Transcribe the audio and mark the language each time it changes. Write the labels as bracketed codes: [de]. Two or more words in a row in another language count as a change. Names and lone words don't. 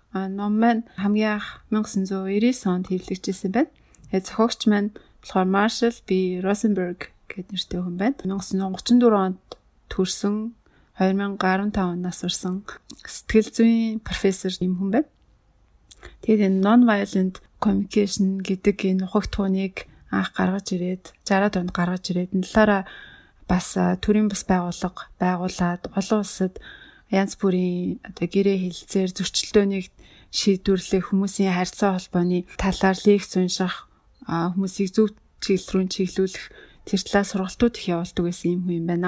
[mn] Ном маань хамгийн анх 1999 онд хэвлэгдсэн байна. Тэгээд зохиогч маань болохоор Marshall B. Rosenberg гэдэг нэртэй хүн байна. 1934 онд төрсөн, 2015 онд нас барсан сэтгэл зүйн профессор юм хүн байна. Тэгээд энэ [en] non-violent communication [mn] гэдэг энэ ухагтхууныг анх гаргаж ирээд 60-аад онд гаргаж ирээд энэ талаараа бас төрийн бас байгуулад олон улсад янз бүрийн одоо гэрээ хэлэлцээр зөрчилдөөнийг шийдвэрлэх, хүмүүсийн харьцаа холбооны талаар лекц унших, хүмүүсийг зөв чиглэл рүү чиглүүлэх тэр талаас сургалтууд их явуулдаг байсан юм хүн юм байна.